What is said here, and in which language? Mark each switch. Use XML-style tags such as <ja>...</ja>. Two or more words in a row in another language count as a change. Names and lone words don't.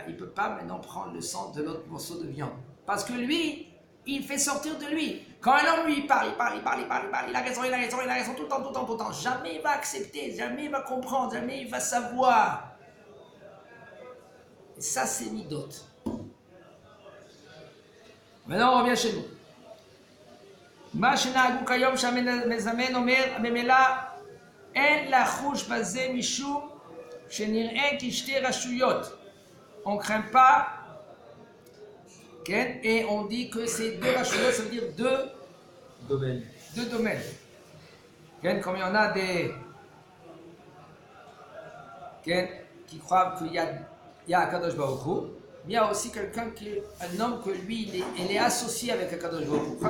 <fr>Il ne peut pas maintenant prendre le sang de l'autre morceau de viande. Parce que lui, il fait sortir de lui. Quand un homme lui parle, il a raison, tout le temps. Jamais il va accepter, jamais il va comprendre, jamais il va savoir. Et ça, c'est midot. Maintenant, on revient chez nous.</fr> <he>מה שנהגו כיום שהמזמן אומר ממילא אין לחוש בזה משום שנראה כשתי רשויות.</he> <fr>On ne craint pas, okay? Et on dit que c'est deux rachuyot, ça veut dire deux domaines. Okay? Comme il y en a des okay? Qui croient qu'il y a Akadosh Baruch Hu. Il y a aussi quelqu'un un homme que lui, il est associé avec Akadosh Baruch Hu.</fr>